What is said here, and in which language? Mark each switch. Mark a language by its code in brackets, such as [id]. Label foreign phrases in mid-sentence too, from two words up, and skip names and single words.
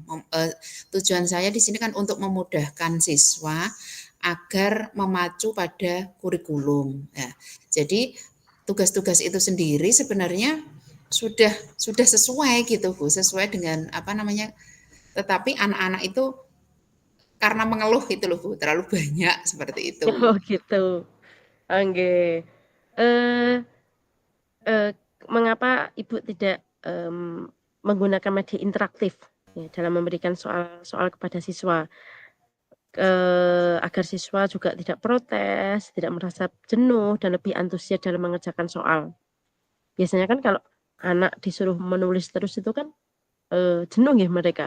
[id] Tujuan saya di sini kan untuk memudahkan siswa agar memacu pada kurikulum. Nah, jadi tugas-tugas itu sendiri sebenarnya sudah sesuai gitu Bu, sesuai dengan apa namanya, tetapi anak-anak itu karena mengeluh itu loh Bu, terlalu banyak seperti itu. Oh gitu. Oh nggih. Eee eee, mengapa Ibu tidak, menggunakan media interaktif ya dalam memberikan soal-soal kepada siswa? Agar siswa juga tidak protes, tidak merasa jenuh, dan lebih antusias dalam mengerjakan soal. Biasanya kan kalau anak disuruh menulis terus itu kan, jenuh ya mereka.